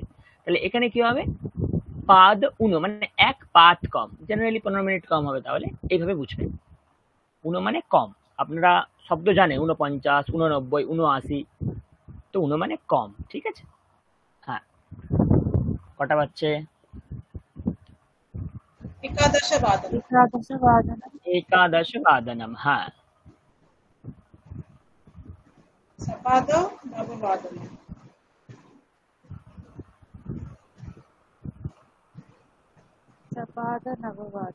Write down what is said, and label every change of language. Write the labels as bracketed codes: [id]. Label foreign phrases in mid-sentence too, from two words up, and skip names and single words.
[bn] তাহলে এখানে কি হবে, পাদ 19 মানে 1 পাত কম, জেনারেলি 15 মিনিট কম হবে। তাহলে এইভাবে বুঝবেন, 19 মানে কম। আপনারা শব্দ জানেন 49, 89, 79, তো 19 মানে কম, ঠিক আছে। হ্যাঁ, কটা বাজছে? [sa] एकादशवादनम् एकादशवादनम् एकादश वादनम। हाँ, सपादो नववादनम् सपादनववादनम्